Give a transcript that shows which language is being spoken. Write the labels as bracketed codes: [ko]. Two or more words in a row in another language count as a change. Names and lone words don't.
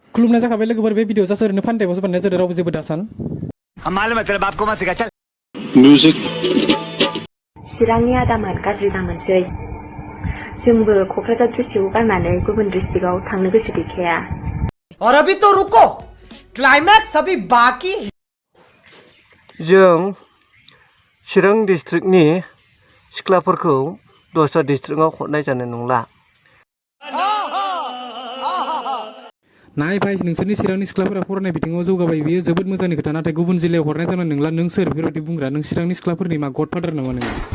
[brx] खुलुमनाय जाखाबाय लोगोफोर बे [en] video just [brx] ओरैनो फान टाइपआवसो बानायनाय जादों रावबो जेबो दासान [hi] हम मालूम है तेरे बाप को मत सिखा चल म्यूजिक [brx] चिरांनि आदामोन गाज्रि दामोनसै जोंबो क'क्राझार डिस्ट्रिक्टआव गारनानै गुबुन डिस्ट्रिक्टआव थांनो गोसो गैखाया [hi] और अभी तो रुको क्लाइमैक्स अभी बाकी है [brx] जों चिरां डिस्ट्रिक्टनि सिख्लाफोरखौ दस्रा डिस्ट्रिक्टआव हरनाय जानाय नंला नाय भाई नोंसोरनि चिरांनि सिख्लाफोरा फरायनाय बिथिङाव जौगाबाय बियो जोबोद मोजांनि खोथा नाथाय गुबुन जिल्लायाव हरनाय जानाय नंला नों सोर बेफोरबायदि बुंग्रा नों चिरांनि सिख्लाफोरनि मा गडफादार नामा नोङो